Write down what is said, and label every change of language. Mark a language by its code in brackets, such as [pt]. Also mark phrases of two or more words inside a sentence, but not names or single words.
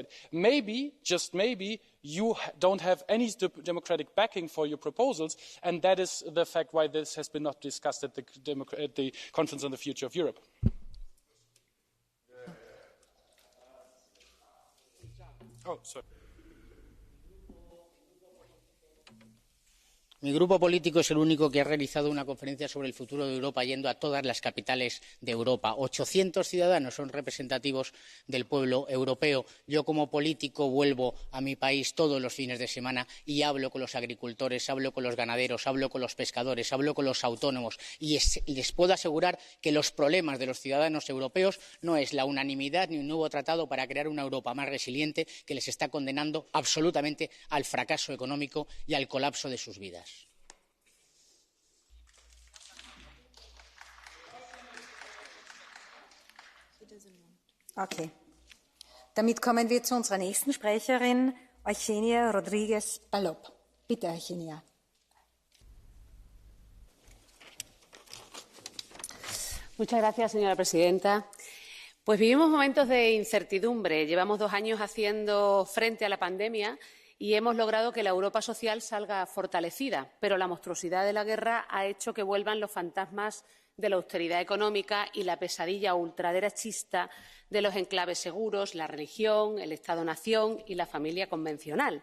[en] Maybe, just maybe, you don't have any democratic backing for your proposals, and that is the fact why this has been not discussed at the Conference on the Future of Europe. Oh, sorry. [es] Mi grupo político es el único que ha realizado una conferencia sobre el futuro de Europa yendo a todas las capitales de Europa. 800 ciudadanos son representativos del pueblo europeo. Yo, como político, vuelvo a mi país todos los fines de semana y hablo con los agricultores, hablo con los ganaderos, hablo con los pescadores, hablo con los autónomos. Y les puedo asegurar que los problemas de los ciudadanos europeos no es la unanimidad ni un nuevo tratado para crear una Europa más resiliente que les está condenando absolutamente al fracaso económico y al colapso de sus vidas. [en] Okay. [de] Damit kommen wir zu unserer nächsten Sprecherin, Eugenia Rodríguez Palop. Bitte, Eugenia. [es] Muchas gracias, señora presidenta. Pues vivimos momentos de incertidumbre. Llevamos 2 años haciendo frente a la pandemia y hemos logrado que la Europa social salga fortalecida, pero la monstruosidad de la guerra ha hecho que vuelvan los fantasmas de la austeridad económica y la pesadilla ultraderechista de los enclaves seguros, la religión, el Estado-nación y la familia convencional.